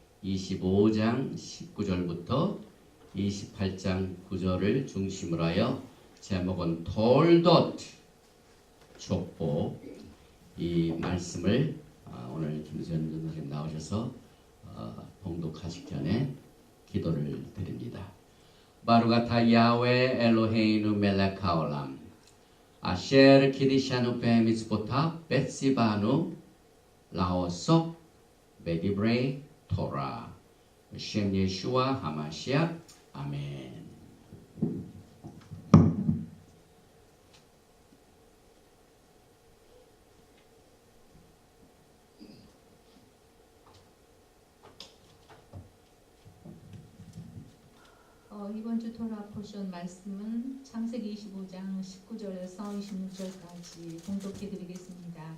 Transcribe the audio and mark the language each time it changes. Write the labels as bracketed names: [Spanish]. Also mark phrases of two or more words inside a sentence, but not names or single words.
[Korean] 25장 19절부터 28장 9절을 중심으로 하여 제목은 톨돗 족보. 이 말씀을 오늘 김수현 전사님 나오셔서 봉독하시기 전에 기도를 드립니다. [Hebrew] ברוך אתה יהוה אלוהינו מלך העולם אשר קדשנו במצוותיו וצוונו לעסוק בדברי תורה בשם ישוע המשיח אמן. [Korean] 이번 주 [English] Torah portion [Korean] 말씀은 창세기 25장 19절에서 26절까지 봉독해 드리겠습니다.